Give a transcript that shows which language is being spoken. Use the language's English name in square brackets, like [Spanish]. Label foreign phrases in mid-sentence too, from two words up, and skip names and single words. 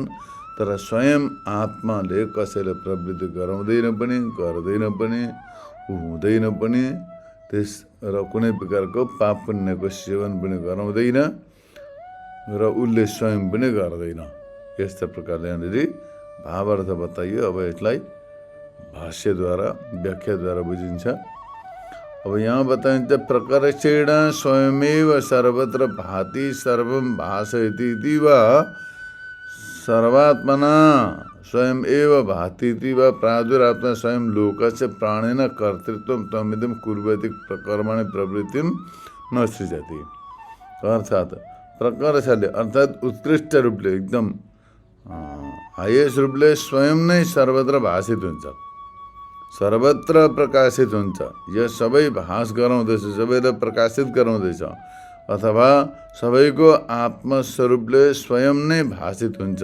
[Nepali] तर स्वयं आत्माले कसैलाई प्रवृत्ति गराउँदैन पनि, गर्दैन पनि, हुँदैन पनि, त्यस र कुनै प्रकारको पाप पुण्यको सेवन पनि गराउँदैन र उसले स्वयं पनि गर्दैन। यस्ता प्रकारले यहाँनिर भावार्थ बताइयो। अब यसलाई भाष्यद्वारा, व्याख्याद्वारा बुझिन्छ। अब यहाँ बताइन्छ, [Sanskrit] प्रकर्षेण स्वयमेव सर्वत्र भाति सर्वं भासयति वा सर्वात्मना स्वयं एव भातीति वा प्रादुरात्मा स्वयं लोकस्य प्राणेन कर्तृत्वं तमिदं कुर्वति कर्मणि प्रवृत्तिं न सृजति। [Nepali] अर्थात् प्रकर्षले अर्थात् उत्कृष्ट रूपले, एकदम हाइएस्ट रूपले स्वयं नै सर्वत्र भाषित हुन्छ, सर्वत्र प्रकाशित हुन्छ। यो सबै भास गराउँदैछ, सबैलाई प्रकाशित गराउँदैछ, अथवा सबैको आत्मस्वरूपले स्वयं नै भाषित हुन्छ।